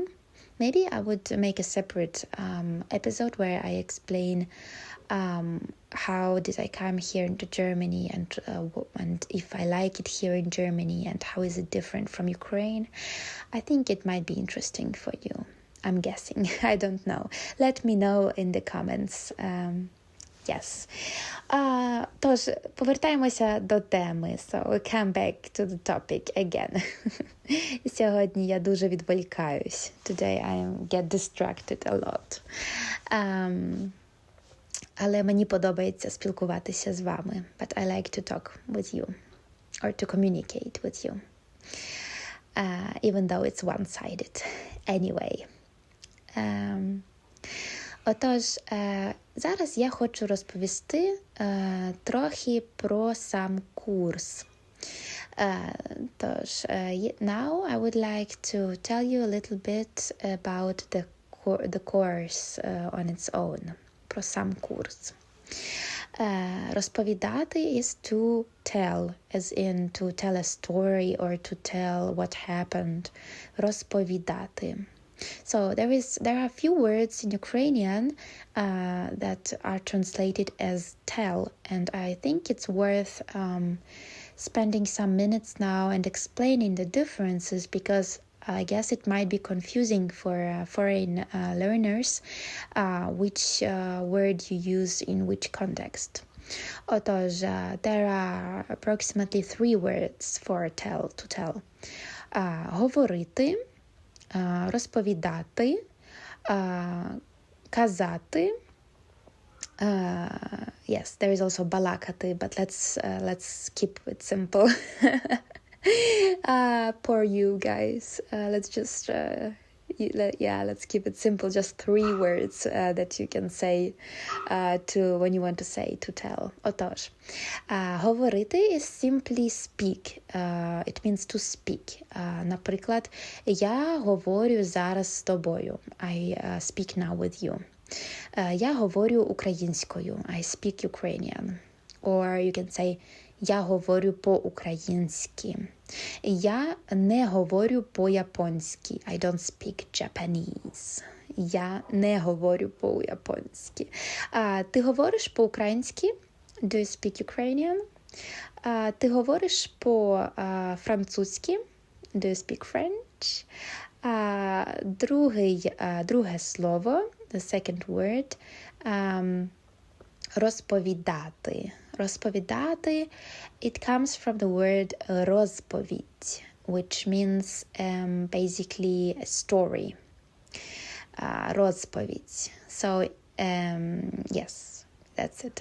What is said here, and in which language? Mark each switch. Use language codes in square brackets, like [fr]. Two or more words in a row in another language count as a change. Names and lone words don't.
[en] Maybe I would make a separate episode where I explain how did I come here into Germany and if I like it here in Germany and how is it different from Ukraine. I think it might be interesting for you. I'm guessing. I don't know. Let me know in the comments. Yes. [uk] Тож, повертаємося до теми. [en] So, we come back to the topic again. [uk] Сьогодні я дуже відволікаюсь. [en] Today I get distracted a lot. [uk] Але мені подобається спілкуватися з вами. [en] But I like to talk with you. Or to communicate with you. Even though it's one-sided. Anyway. [uk] Отож, зараз я хочу розповісти трохи про сам курс. Тож, [en] now I would like to tell you a little bit about the course on its own. [uk] Про сам курс. [en] Розповідати is to tell, as in to tell a story or to tell what happened. [uk] Розповідати. [en] So there are a few words in Ukrainian that are translated as tell, and I think it's worth spending some minutes now and explaining the differences because I guess it might be confusing for foreign learners which word you use in which context. Отож, there are approximately 3 words for to tell. [uk] Говорити, розповідати, казати [en] Yes, there is also balakati, but let's keep it simple. Poor you guys. Let's just let's keep it simple. Just 3 words that you can say to when you want to say, to tell. Отож, говорити is simply speak. It means to speak. [uk] Наприклад, я говорю зараз з тобою. [en] I speak now with you. [uk] Я говорю українською. [en] I speak Ukrainian. Or you can say, [uk] я говорю по-українськи. Я не говорю по-японськи. [en] I don't speak Japanese. [uk] Я не говорю по-японськи. Ти говориш по-українськи? [en] Do you speak Ukrainian? [uk] Ти говориш по-французьки? [en] Do you speak French? [uk] Друге слово, [en] the second word, [uk] розповідати. Розповідати, [en] it comes from the word розповідь, which means basically a story. Розповідь. So, yes, that's it.